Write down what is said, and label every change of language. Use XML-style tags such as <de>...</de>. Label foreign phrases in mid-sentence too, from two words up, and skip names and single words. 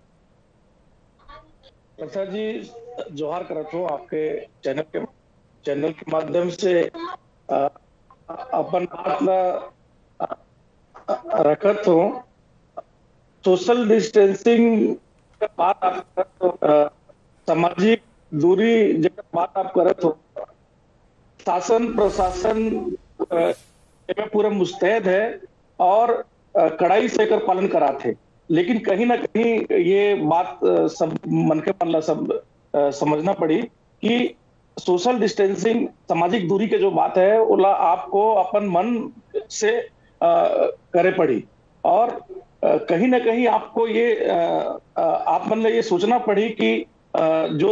<hne>प्रसाद जी, जोहार करत हो आपके चैनल के माध्यम से अपन बात ला रखत हो।</hne> <en>social distancing</en> <hne>के बात आप करत हो, सामाजिक दूरी जब बात आप करत हो, शासन प्रशासन में पूरा मुस्तैद है और कड़ाई से कर पालन कराते। लेकिन कहीं ना कहीं ये बात सब मन के पल्ला सब समझना पड़ी कि</hne> <en>social distancing</en> <hne>सामाजिक दूरी के जो बात है वो आपको अपन मन से करे पड़ी और कहीं ना कहीं आपको ये आप मतलब ये सोचना पड़ी कि जो</hne>